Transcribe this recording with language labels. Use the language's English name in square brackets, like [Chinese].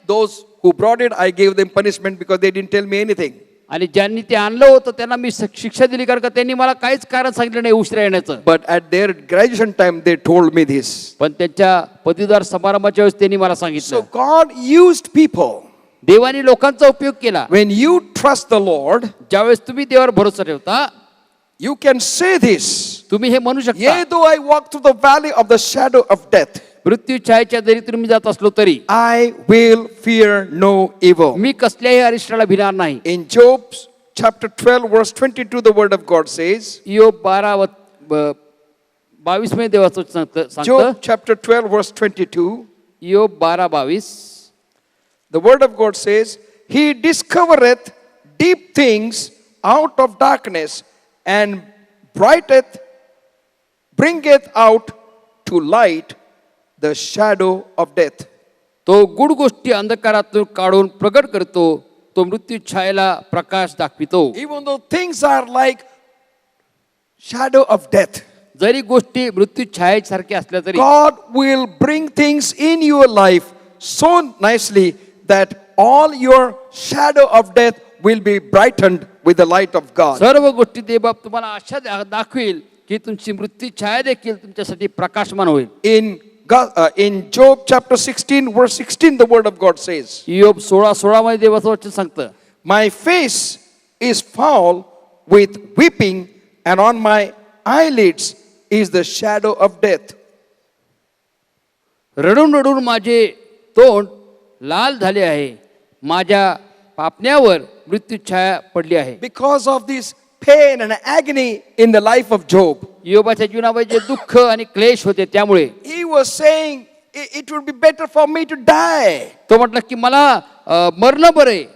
[English] Those who brought it, I gave them punishment because they didn't tell me anything. [Marathi] आणि ज्यांनी ते आणलं होतं त्यांना मी शिक्षा दिली, कारण का त्यांनी मला काहीच कारण सांगितलं नाही उशिरा येण्याचं. [English] But at their graduation time, they told me this. [Marathi] पण त्यांच्या पदवीधर समारंभाच्या वेळेस त्यांनी मला [English] So [Marathi] सांगितलं. [English] God used people. [Marathi] देवाने लोकांचा उपयोग केला. [English] When you trust the Lord, [Marathi] ज्यावेळेस तुम्ही देवावर भरोसा ठेवता, [English] you can say this. [Marathi] तुम्ही हे म्हणू शकता, [English] Yea, though I walk through the valley of the shadow of death, [Marathi] मृत्यू छायेच्या दरीतून मी जात असलो तरी [English] I will fear no evil. [Marathi] मी कसल्याही अरिष्टाला भिणार नाही. [English] In Job chapter 12, verse 22, the word of God says, [Marathi] योग 22 मध्ये देवाचं सांगतं. [English] Job chapter 12, verse 22, [Marathi] योग 12:22 [English] the word of God says, He discovereth deep things out of darkness and bringeth out to light the shadow of death. [Marathi] तो good गोष्टी अंधकारातून काढून प्रगट करतो, तो मृत्यू छायेला प्रकाश दाखवितो. [English] Even though things are like shadow of death, [Marathi] जरी गोष्टी मृत्यू छायेसारख्या असल्या तरी [English] God will bring things in your life so nicely that all your shadow of death will be brightened with the light of God. [Marathi] सर्व गोष्टी देवबाप तुम्हाला अशा दाखवेल की तुमची मृत्यू छाया देखील तुमच्यासाठी प्रकाशमान होईल. [English] In Job chapter 16, verse 16, the word of God says, [Marathi] योग 16:16 मध्ये देवाचं वचन सांगतं, [English] My face is foul with weeping, and on my eyelids is the shadow of death. [Marathi] रडून रडून माझे तोंड लाल झाले आहे, माझ्या पापण्यावर मृत्यू छाया पडली आहे. [English] Because of this pain and agony in the life of Job, [Marathi] योबाच्या जीवनामध्ये जे दुःख आणि क्लेश होते त्यामुळे [English] he was saying, it would be better for me to die. [Marathi] तो म्हटलं की मला मरणं बरे,